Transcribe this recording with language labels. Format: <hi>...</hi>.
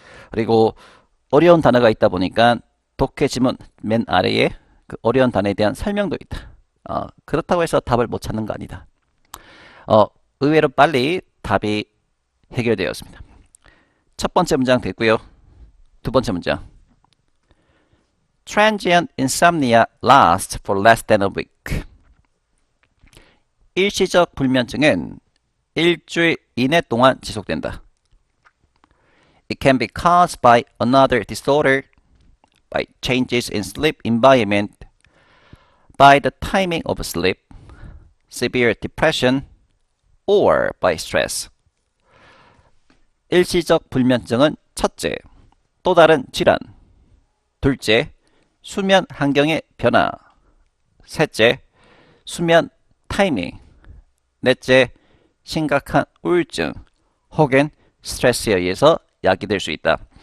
<ko>그리고 어려운 단어가 있다 보니까 독해 지문 맨 아래에 그 어려운 단어에 대한 설명도 있다. 그렇다고 해서 답을 못 찾는 거 아니다. 의외로 빨리 답이 해결되었습니다. 첫 번째 문장 됐고요. 두 번째 문장.</ko> <en>Transient insomnia lasts for less than a week.</en> <ko>일시적 불면증은 일주일 이내 동안 지속된다.</ko> <en>It can be caused by another disorder, by changes in sleep environment, by the timing of sleep, severe depression, or by stress.</en> <ko>일시적 불면증은 첫째, 또 다른 질환. 둘째, 수면 환경의 변화. 셋째, 수면 타이밍. 넷째, 심각한 우울증 혹은 스트레스에 의해서 야기될 수 있다.</ko>